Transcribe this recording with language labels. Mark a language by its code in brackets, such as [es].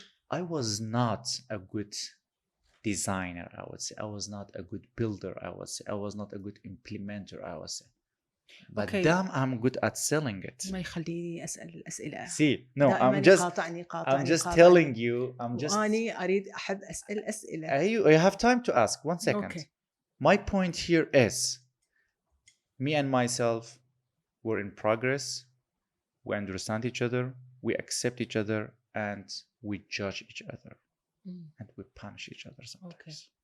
[en] I was not a good designer, I would say. I was not a good builder, I would say. I was not a good implementer, I would say. But damn, I'm good at selling it. [ar] ما يخليني أسأل الأسئلة. [en] See, no, I'm just telling you. [ar] وأنا أريد أحب أسأل أسئلة. [en] You have time to ask. 1 second. Okay. My point here is, me and myself, we're in progress. We understand each other. We accept each other. And we judge each other. And we punish each other sometimes.